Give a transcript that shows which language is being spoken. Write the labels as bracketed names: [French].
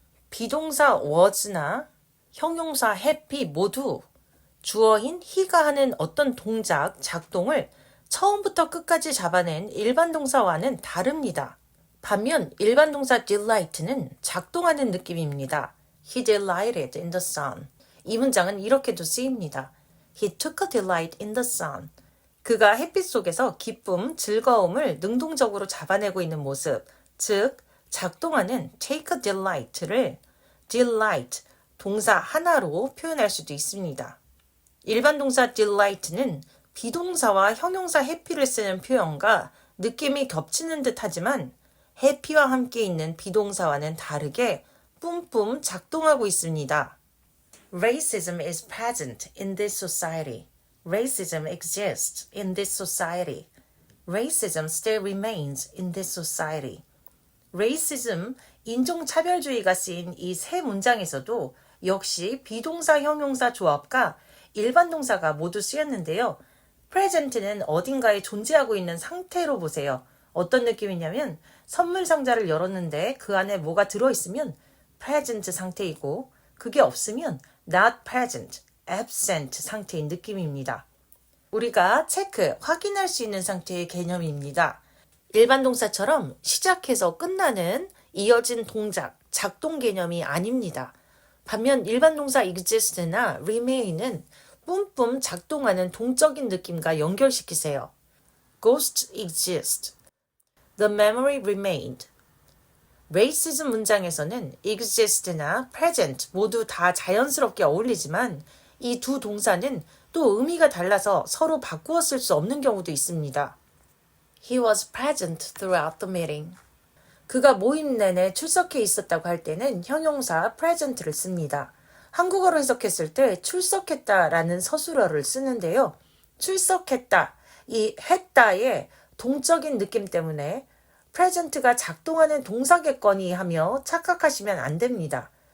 [Korean] 비동사 was나 형용사 happy 모두 주어인 he가 하는 어떤 동작, 작동을 처음부터 끝까지 잡아낸 일반 동사와는 다릅니다. 반면 일반 동사 delight는 작동하는 느낌입니다. [English] He delighted in the sun. [Korean] 이 문장은 이렇게도 쓰입니다. [English] He took a delight in the sun. [Korean] 그가 햇빛 속에서 기쁨, 즐거움을 능동적으로 잡아내고 있는 모습, 즉 작동하는 take a delight를 delight, 동사 하나로 표현할 수도 있습니다. 일반 동사 delight는 비동사와 형용사 happy를 쓰는 표현과 느낌이 겹치는 듯 하지만 happy와 함께 있는 비동사와는 다르게 뿜뿜 작동하고 있습니다. [English] Racism is present in this society. Racism exists in this society. Racism still remains in this society. [Korean] Racism, 인종차별주의가 쓰인 이 세 문장에서도 역시 비동사 형용사 조합과 일반 동사가 모두 쓰였는데요. present는 어딘가에 존재하고 있는 상태로 보세요. 어떤 느낌이냐면 선물 상자를 열었는데 그 안에 뭐가 들어있으면 present 상태이고 그게 없으면 not present, absent 상태인 느낌입니다. 우리가 체크, 확인할 수 있는 상태의 개념입니다. 일반 동사처럼 시작해서 끝나는 이어진 동작, 작동 개념이 아닙니다. 반면 일반 동사 exist나 remain은 뿜뿜 작동하는 동적인 느낌과 연결시키세요. [English] Ghosts exist. The memory remained. [Korean] racism 문장에서는 exist나 present 모두 다 자연스럽게 어울리지만 이 두 동사는 또 의미가 달라서 서로 바꾸어 쓸 수 없는 경우도 있습니다. [English] He was present throughout the meeting. [Korean] 그가 모임 내내 출석해 있었다고 할 때는 형용사 present를 씁니다. 한국어로 해석했을 때 출석했다라는 서술어를 쓰는데요. 출석했다, 이 했다의 동적인 느낌 때문에 present가 작동하는 동사겠거니 하며 착각하시면 안 됩니다.